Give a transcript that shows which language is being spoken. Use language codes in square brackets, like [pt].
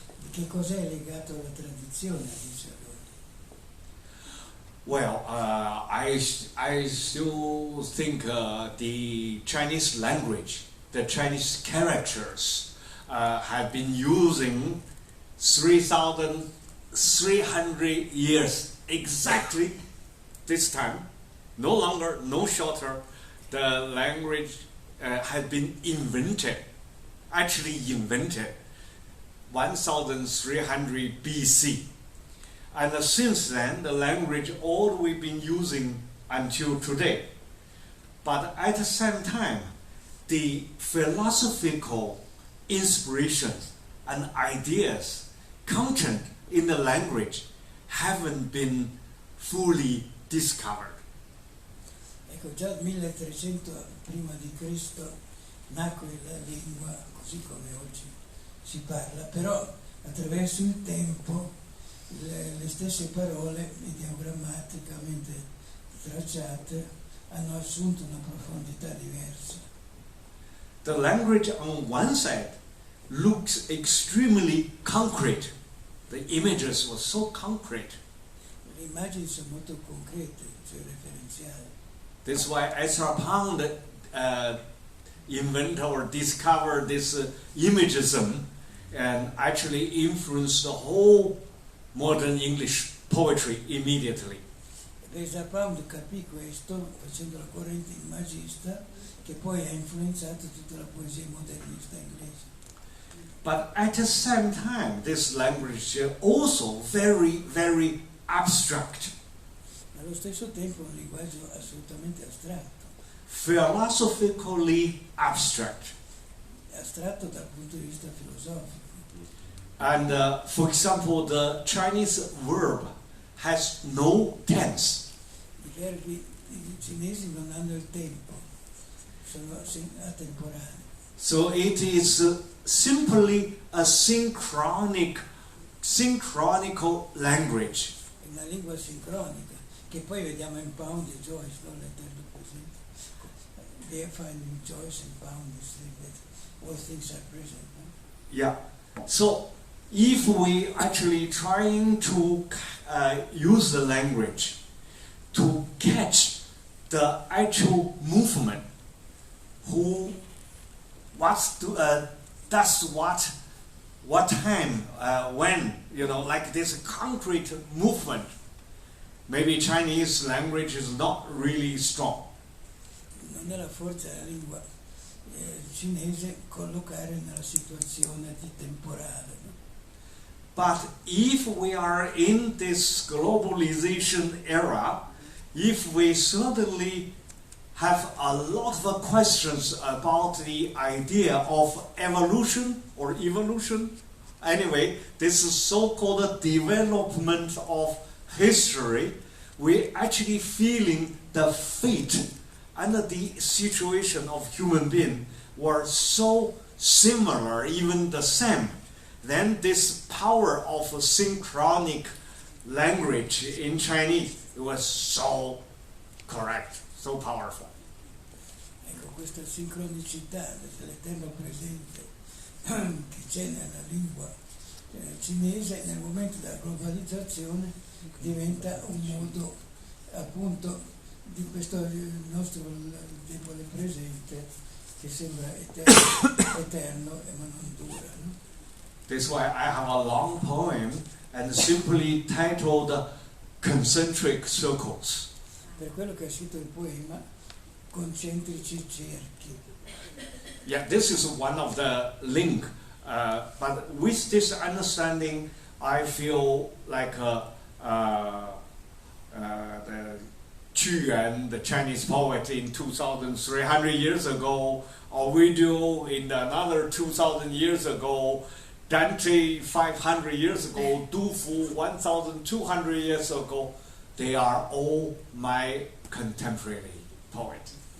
[it] Che cos'è legato alla tradizione? Dice lui. [en] Well, I still think the Chinese language, the Chinese characters have been using 3,300 years exactly this time, no longer, no shorter. The language had been invented 1,300 BC. And since then, the language all we've been using until today. But at the same time, the philosophical inspirations and ideas, content in the language haven't been fully discovered. [it] Ecco, già 1300 prima di Cristo nacque la lingua così come oggi si parla, però attraverso il tempo le stesse parole ideogrammaticamente tracciate hanno assunto una profondità diversa. [en] The language on one side looks extremely concrete. The images were so concrete. [it] Le immagini sono molto concrete, cioè referenziali. [en] That's why Ezra Pound invented or discovered this imagism and actually influenced the whole modern English poetry immediately. [it] Ezra Pound capì questo facendo la corrente immagista che poi ha influenzato tutta la poesia modernista inglese. [en] But at the same time, this language is also very, very abstract. [it] Allo stesso tempo è un linguaggio assolutamente astratto. [en] Philosophically abstract. [it] Astratto dal punto di vista filosofico. [en] And for example, the Chinese verb has no tense. [it] I verbi cinesi non hanno il tempo, sono atemporali. [en] So it is simply a synchronical language. [it] È una lingua sincronica, che poi vediamo in Pound e Joyce, non l'Eterno presente. [en] They find in Joyce and Pound this thing that all things are present. [it] No? [en] Yeah. So if we actually trying to use the language to catch the actual movement, what time, when, like this concrete movement, maybe Chinese language is not really strong. [it] Non è la forza della lingua cinese collocare nella situazione di temporale. No? [en] But if we are in this globalization era, if we suddenly have a lot of questions about the idea of evolution or evolution, anyway, this is so-called development of history, we're actually feeling the fate and the situation of human being were so similar, even the same. Then this power of a synchronic language in Chinese was so correct, so powerful. [it] Ecco, questa sincronicità dell'eterno presente che c'è nella lingua cinese nel momento della globalizzazione diventa un modo appunto di questo nostro debole presente che sembra eterno ma non dura. No? [en] That's why I have a long poem and simply titled Concentric Circles. [it] Per quello che ha scritto il poema Concentrici Cerchi. [en] Yeah, this is one of the link. But with this understanding, I feel like the Qu, the Chinese poet in 2,300 years ago, or we do in another 2,000 years ago, Dante 500 years ago, Du Fu 1,200 years ago, they are all my contemporary poets.